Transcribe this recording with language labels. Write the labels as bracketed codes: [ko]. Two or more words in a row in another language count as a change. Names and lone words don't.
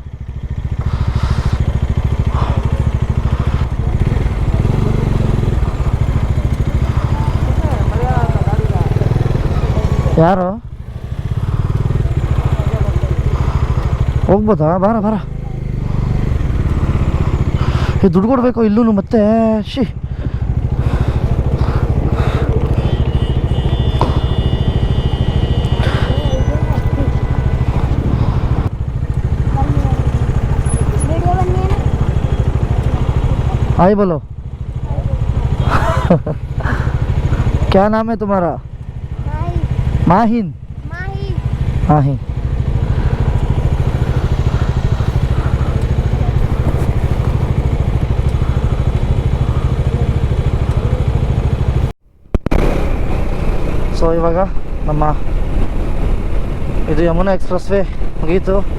[kn] ಯಾರು ಹೋಗ್ಬೋದಾ? ಬಾರ ದುಡ್ಡು ಕೊಡ್ಬೇಕು ಇಲ್ಲೂ ಮತ್ತೆ. [hi] ಶಿ हाय बोलो. क्या नाम है तुम्हारा? माहिन. माहिन. [kn] ಸೊ ಇವಾಗ ನಮ್ಮ ಇದು ಯಮುನಾ ಎಕ್ಸ್ಪ್ರೆಸ್ ವೇ ಮುಗೀತು.